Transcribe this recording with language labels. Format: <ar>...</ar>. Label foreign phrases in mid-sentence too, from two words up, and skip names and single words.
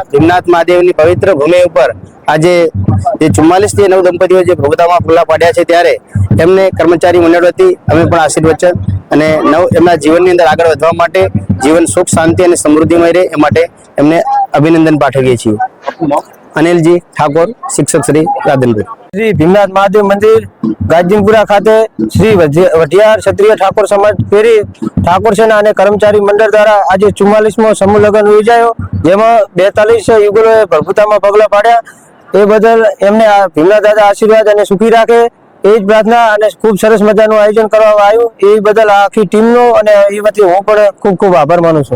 <gu>ભીમનાથ મહાદેવની પવિત્ર ભૂમિ ઉપર આજે જે 44 નવ દંપતીઓ જે પ્રભુતામાં પગલાં પાડ્યા છે, ત્યારે એમને કર્મચારી મંડળ વતી અમે પણ આશીર્વચન અને એમના જીવનની અંદર આગળ વધવા માટે, જીવન સુખ શાંતિ અને સમૃદ્ધિમય રહે એ માટે એમને અભિનંદન પાઠવીએ છીએ। અનિલજી ઠાકોર, શિક્ષક શ્રી, રાધનપુર। શ્રી ભીમનાથ મહાદેવ મંદિર ગાજદીનપુરા ખાતે શ્રી વઢિયાર ક્ષત્રિય ઠાકોર સમાજ પ્રેરિત ઠાકોર સેના અને કર્મચારી મંડળ દ્વારા આજે 44મો સમૂહ લગ્ન યોજાયો, જેમાં 42 યુગલોએ પ્રભુતામાં પગલાં પાડ્યા। એ બદલ એમને ભીમનાથ દાદા આશીર્વાદ અને સુખી રાખે એ જ પ્રાર્થના અને ખૂબ સરસ મજાનું આયોજન કરવામાં આવ્યું। એ બદલ આખી ટીમનો અને એ વતી હું પણ ખૂબ ખૂબ આભાર માનું છું।</gu>